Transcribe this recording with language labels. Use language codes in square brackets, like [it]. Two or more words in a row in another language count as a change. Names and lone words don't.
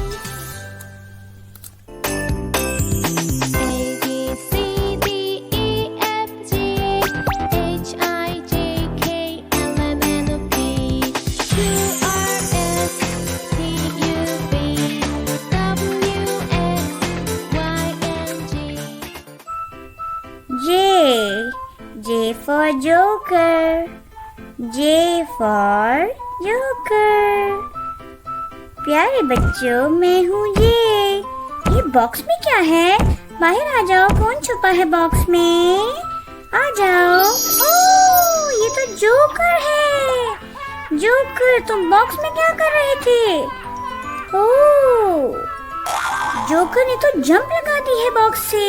[en] A B C D E F G H I J K L M N O P Q R S T U V W X Y and Z. J for Joker. J for Joker. [hi] प्यारे बच्चों, मैं हूँ ये बॉक्स में क्या है? बाहर आ जाओ, कौन छुपा है बॉक्स में? आ जाओ। ओह, ये तो जोकर है। जोकर, तुम बॉक्स में क्या कर रहे थे? ओह, जोकर ने तो जंप लगा दी है बॉक्स से।